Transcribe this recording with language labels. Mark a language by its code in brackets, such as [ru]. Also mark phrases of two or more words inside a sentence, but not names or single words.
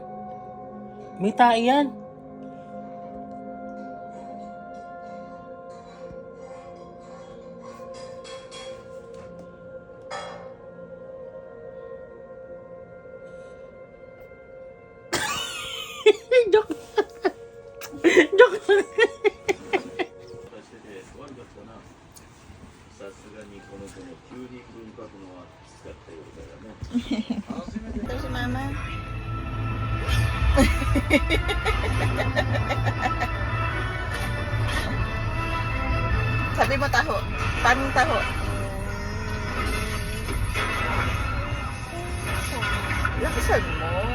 [tl] May tae yan. Joke. Joke. [ja] 悪かったな。さすがにこの子も急に文化のはきつかったようだよね。 [tl] Ito si mama. Sabi mo taho. Paano yung taho? Lakasan mo.